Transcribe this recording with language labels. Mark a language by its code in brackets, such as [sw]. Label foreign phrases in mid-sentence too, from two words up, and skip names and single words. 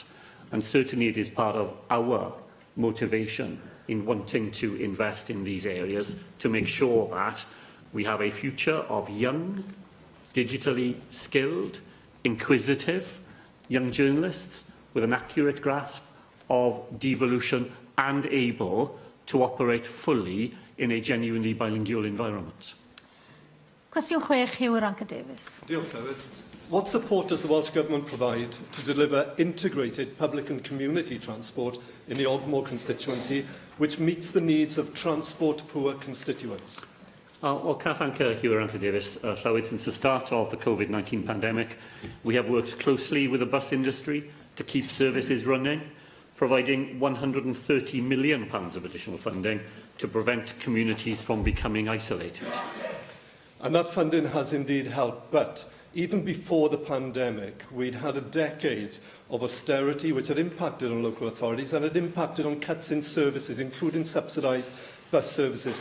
[en] And certainly it is part of our motivation in wanting to invest in these areas to make sure that we have a future of young, digitally skilled, inquisitive young journalists with an accurate grasp of devolution and able to operate fully in a genuinely bilingual environment. [cy] Cwestiwn 6, yw'r Davies. Diolch, Llywydd. [en] What support does the Welsh Government provide to deliver integrated public and community transport in the Ogmore constituency, which meets the needs of transport-poor constituents? Can I thank yw'r Davies. Llywydd, since the start of the COVID-19 pandemic, we have worked closely with the bus industry to keep services running, providing £130 million of additional funding to prevent communities from becoming isolated. And that funding has indeed helped, but even before the pandemic, we'd had a decade of austerity which had impacted on local authorities and had impacted on cuts in services, including subsidised bus services.